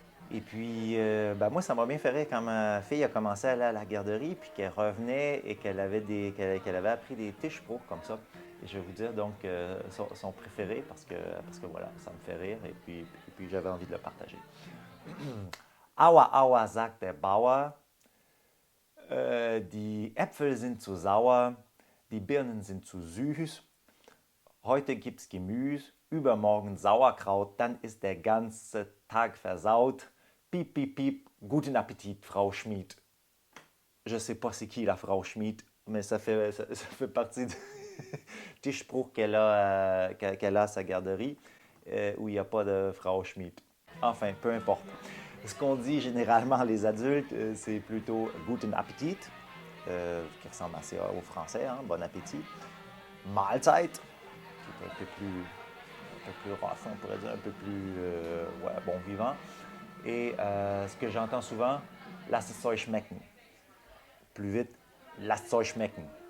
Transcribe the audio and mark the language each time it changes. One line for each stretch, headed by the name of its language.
French: Et puis, moi, ça m'a bien fait rire quand ma fille a commencé à aller à la garderie, puis qu'elle revenait et qu'elle avait appris des Tischbruch comme ça. Et je vais vous dire donc son préféré parce que voilà, ça me fait rire et puis j'avais envie de le partager.
German: Aua, aua, sagt der Bauer. Die Äpfel sind zu sauer, die Birnen sind zu süß. Heute gibt's Gemüse, übermorgen Sauerkraut, dann ist der ganze Tag versaut. Piep, piep, piep, guten Appetit, Frau Schmid.
French: Je sais pas c'est qui la Frau Schmid, mais ça fait partie du Spruch qu'elle a à sa garderie, où il n'y a pas de Frau Schmid. Enfin, peu importe. Ce qu'on dit généralement les adultes, c'est plutôt
German: Guten Appetit,
French: qui ressemble assez au français, hein, bon appétit. Mahlzeit, qui est un peu plus rough, on pourrait dire, un peu plus bon vivant. Et ce que j'entends souvent,
German: Lass es euch schmecken.
French: Plus vite,
German: Lasst es euch schmecken.